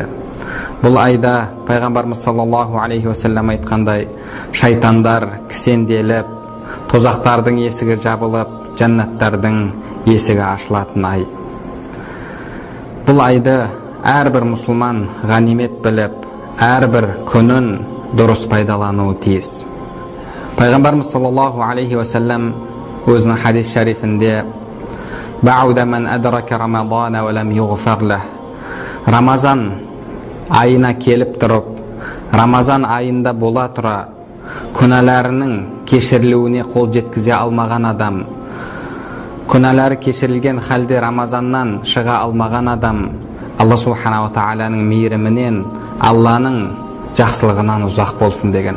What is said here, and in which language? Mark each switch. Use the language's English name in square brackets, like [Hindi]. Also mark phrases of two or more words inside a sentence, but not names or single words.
[Kazakh] Бұл айда пайғамбарымыз [Arabic] صلى الله عليه وسلم [Kazakh] айтқандай, шайтандар кісенделіп, тозақтардың есігі жабылып, жәннаттардың есігі ашылатын ай. Бұл айды әрбір мұсылман ғанимет біліп, әрбір күнін дұрыс пайдалануы тиіс. [Arabic] Пайғамбарымыз صلى الله عليه وسلم [Kazakh] өзінің хадис шарифінде [Arabic] «بعدا من أدرك رمضان ولم يغفر له». [Kazakh] Рамазан айына келіп тұрып, Рамазан айында бола тұра, күнәләрінің кешірілуіне қол жеткізе алмаған адам, күнәләрі кешірілген халде Рамазаннан шыға алмаған адам, [Arabic] الله سبحانه وتعالى [Kazakh] мейірімінен, Алланың жақсылығынан ұзақ болсын деген.